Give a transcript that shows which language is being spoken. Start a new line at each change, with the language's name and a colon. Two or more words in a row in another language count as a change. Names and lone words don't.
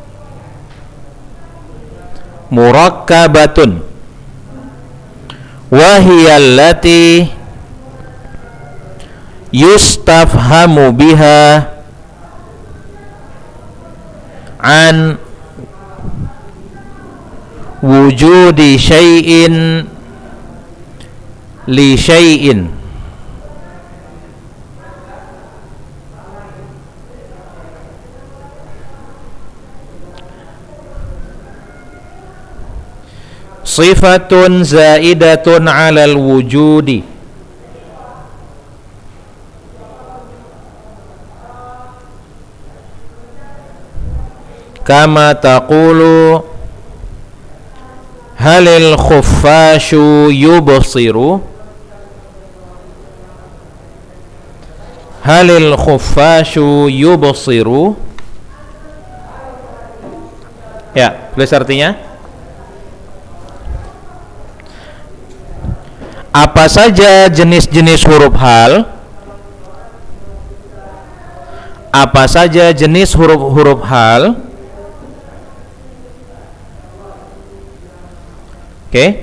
Arabic: Murakkabatun. وهي التي يستفهم بها عن وجود شيء لشيء. صفة زائدة على الوجود. كما تقول هل الخفاش يبصر. هل الخفاش يبصر.
Indonesian: Ya, tulis artinya. Apa saja jenis-jenis huruf hal? Apa saja jenis huruf-huruf hal? Oke.